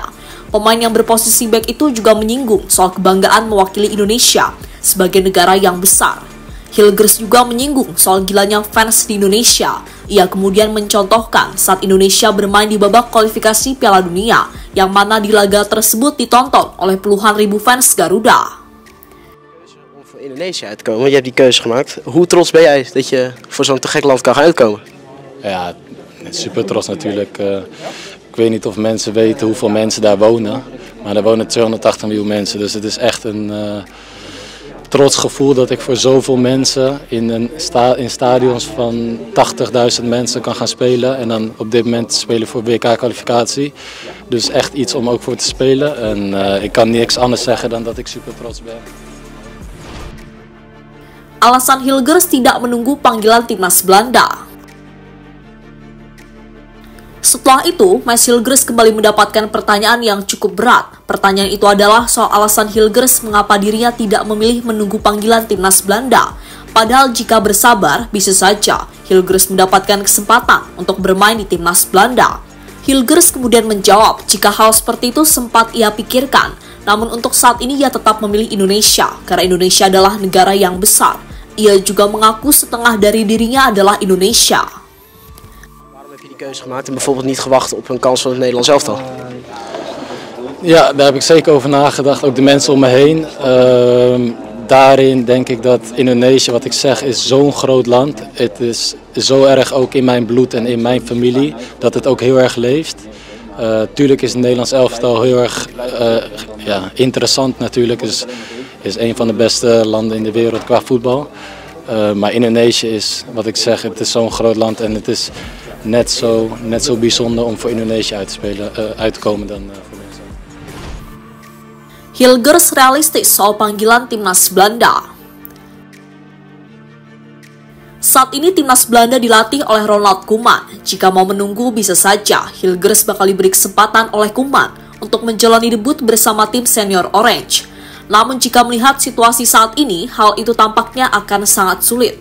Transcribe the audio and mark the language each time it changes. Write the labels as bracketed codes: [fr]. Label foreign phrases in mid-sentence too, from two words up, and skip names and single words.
[id] Pemain yang berposisi back itu juga menyinggung soal kebanggaan mewakili Indonesia sebagai negara yang besar. Hilgers juga menyinggung soal gilanya fans di Indonesia. Ia kemudian mencontohkan saat Indonesia bermain di babak kualifikasi Piala Dunia, yang mana di laga tersebut ditonton oleh puluhan ribu fans Garuda. [nl] Indonesië uitkomen, want je hebt die keuze gemaakt. Hoe trots ben jij dat je voor zo'n te gek land kan gaan uitkomen? Ja, super trots natuurlijk. Ik weet niet of mensen weten hoeveel mensen daar wonen, maar er wonen 280 miljoen mensen. Dus het is echt een trots gevoel dat ik voor zoveel mensen in stadions van 80.000 mensen kan gaan spelen. En dan op dit moment spelen voor WK-kwalificatie. Dus echt iets om ook voor te spelen. En ik kan niks anders zeggen dan dat ik super trots ben. [id] Alasan Hilgers tidak menunggu panggilan timnas Belanda. Setelah itu, Matthijs Hilgers kembali mendapatkan pertanyaan yang cukup berat. Pertanyaan itu adalah soal alasan Hilgers mengapa dirinya tidak memilih menunggu panggilan timnas Belanda. Padahal jika bersabar, bisa saja Hilgers mendapatkan kesempatan untuk bermain di timnas Belanda. Hilgers kemudian menjawab jika hal seperti itu sempat ia pikirkan. Namun untuk saat ini ia tetap memilih Indonesia, karena Indonesia adalah negara yang besar. Ia juga mengaku setengah dari dirinya adalah Indonesia. [nl] Waarom heb je die keuze gemaakt en bijvoorbeeld niet gewacht op een kans van het Nederlands elftal? Ja, daar heb ik zeker over nagedacht, ook de mensen om me heen. Daarin denk ik dat Indonesië, wat ik zeg, is zo'n groot land. Het is zo erg ook in mijn bloed en in mijn familie, dat het ook heel erg leeft. Tuurlijk is het Nederlands elftal heel erg interessant natuurlijk. Is een van de beste landen in de wereld qua voetbal. Maar Indonesië is, wat ik zeg, het is zo'n groot land en het is net zo bijzonder om voor Indonesië uit te komen dan voor Nederland. [id] Hilgers realistis soal panggilan timnas Belanda. Saat ini timnas Belanda dilatih oleh Ronald Koeman. Jika mau menunggu bisa saja Hilgers bakal diberi kesempatan oleh Koeman untuk menjalani debut bersama tim senior Orange. Namun jika melihat situasi saat ini, hal itu tampaknya akan sangat sulit.